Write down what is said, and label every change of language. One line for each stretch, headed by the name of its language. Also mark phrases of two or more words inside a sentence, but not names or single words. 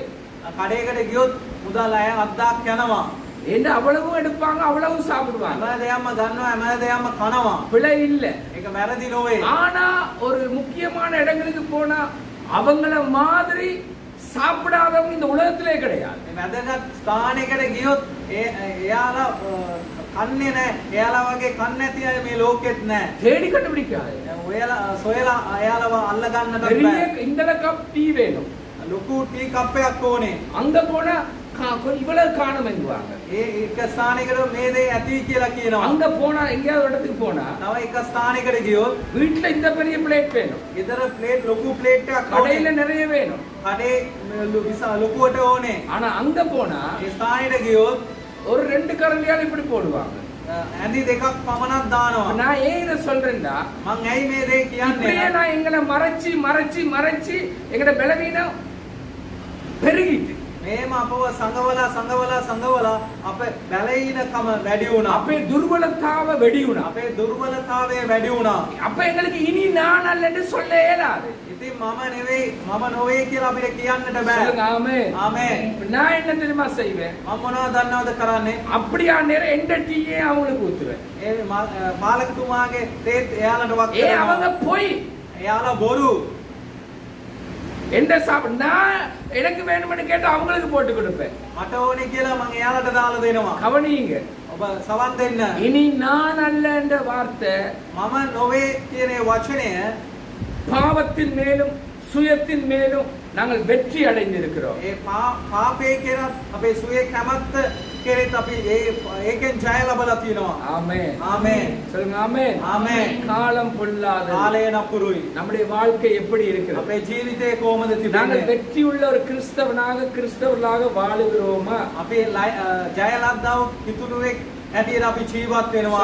Sinhala: කඩේකට ගියොත් මුදල් අය 1000ක් යනවා.
Tamil: என்ன அவ்வளவும் எடுப்பாங்க, அவ்வளவு சாப்பிடுவாங்க.
Sinhala: හැම දෙයක්ම ගන්නවා, හැම දෙයක්ම කනවා.
Tamil: பிழை இல்லை.
Sinhala: ඒක වැරදි නොවේ.
Tamil: ஆனா ஒரு முக்கியமான இடங்களுக்கு போனா அவங்கள மாதிரி சாப்பிடாதவங்க இந்த உலகத்திலே கிடையாது.
Sinhala: මේ වැදගත් ස්ථානයකට ගියොත් එයාලා කන්නේ නැහැ. එයාලා වගේ කන්නේ නැති අය මේ ලෝකෙත් නැහැ.
Tamil: தேடி கண்டுபிடிக்காது.
Sinhala: ඔයාලා සොයලා එයාලව අල්ල ගන්නට
Tamil: பெரிய
Sinhala: බෑ.
Tamil: இந்த கப் டீ வேணும்.
Sinhala: ලොකු ටී කප් එකක් ඕනේ.
Tamil: அங்க போனா இவ்வளவு காணும் எங்குவாங்க.
Sinhala: ඒ එක ස්ථානයකට මේ දේ ඇති කියලා කියනවා.
Tamil: அங்க போனா எங்கேயாவது ஒரு இடத்துக்கு போனா
Sinhala: තව එක ස්ථානයකට ගියොත්
Tamil: வீட்டுல இந்த பெரிய பிளேட் வேணும்,
Sinhala: ගෙදර ප්ලේට් ලොකු ප්ලේට් එකක්
Tamil: கடையில
Sinhala: ඕනේ.
Tamil: நிறைய வேணும்.
Sinhala: කඩේ ලොකුවට ඕනේ.
Tamil: ஆனா அங்க போனா
Sinhala: ඒ ස්ථානයට ගියොත්
Tamil: ஒரு 2 கரண்டியால இப்படி போடுவாங்க.
Sinhala: ඇඳි දෙකක් පමණක් දානවා.
Tamil: நான் ஏன் இதை சொல்றேன்டா,
Sinhala: මං ඇයි මේ දේ
Tamil: இப்படியே
Sinhala: කියන්නේ?
Tamil: நான் எங்களை மறைச்சி எங்கட பலவீனம் பெருகிட்டு
Sinhala: මේම අපව සංගවලා අපේ බැලීනකම වැඩි වුණා. අපේ දුර්වලතාව වැඩි වුණා. අපේ දුර්වලතාවය වැඩි වුණා.
Tamil: அப்ப எங்களுக்கு இனி நான் அல்லன்னு சொல்ல இயலாது.
Sinhala: ඉතින් මම නොවේ කියලා අපිට කියන්නට
Tamil: சொல்லுங்க
Sinhala: බෑ.
Tamil: ஆமென்.
Sinhala: ආමේන්.
Tamil: நான் என்ன தெரியுமா செய்வேன்,
Sinhala: මම මොනවද දන්නවද කරන්නේ?
Tamil: அப்படியா நேரம் எந்த டீயே அவங்களுக்கு ஊத்துவேன்.
Sinhala: ඒ පාලකතුමාගේ තේත් එයාලට වක්
Tamil: ஏ
Sinhala: කරනවා.
Tamil: அவங்க போய்
Sinhala: එයාලා බොරු.
Tamil: எந்த நான் எனக்கு வேணும்னு கேட்டு அவங்களுக்கு போட்டு கொடுப்பேன்.
Sinhala: මට ඕනේ කියලා මම එයාලට දාලා දෙනවා.
Tamil: கவனியுங்க,
Sinhala: ඔබ සවන් දෙන්න.
Tamil: இனி நான் அல்ல என்ற வார்த்தை
Sinhala: මම නොවේ කියන වචනය
Tamil: பாவத்தின் மேலும் சுயத்தின் மேலும் நாங்கள் வெற்றி அடைந்திருக்கிறோம்.
Sinhala: ඒ පාපේ කියන අපේ සුවේ කැමැත්ත කෙරෙත් අපි ඒකෙන් ජය ලබලා තියෙනවා.
Tamil: ஆமென்.
Sinhala: ආමේන්.
Tamil: சொல்லுங்க ஆமென்.
Sinhala: ආමේන්.
Tamil: காலம் பொல்லாதது.
Sinhala: කාලය නපුරුයි.
Tamil: நம்முடைய வாழ்க்கை எப்படி இருக்கிறது?
Sinhala: අපේ ජීවිතේ කොහොමද
Tamil: நாங்கள்
Sinhala: තිබෙන්නේ?
Tamil: வெற்றி உள்ள ஒரு கிறிஸ்தவர்களாக வாழுகிறோமா?
Sinhala: අපි ජය ලද්දාව හිතුනුවෙක් ඇටියට අපි ජීවත් වෙනවාද?